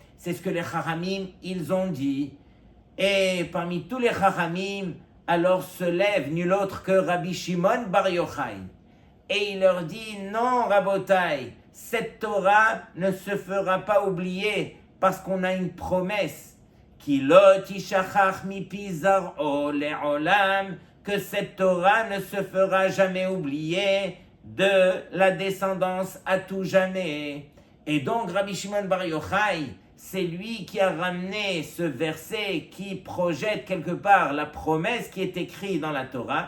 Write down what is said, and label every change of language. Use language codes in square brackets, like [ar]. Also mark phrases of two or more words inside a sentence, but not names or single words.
[fr] C'est ce que les chachamim, ils ont dit. Et parmi tous les chachamim, alors se lève nul autre que Rabbi Shimon Bar Yochai. Et il leur dit, non Rabotai, cette Torah ne se fera pas oublier parce qu'on a une promesse. [he] כי לא תשכח מפי זרעו לעולם, [fr] que cette Torah ne se fera jamais oublier de la descendance à tout jamais. Et donc Rabbi Shimon Bar Yochai, c'est lui qui a ramené ce verset qui projette quelque part la promesse qui est écrite dans la Torah.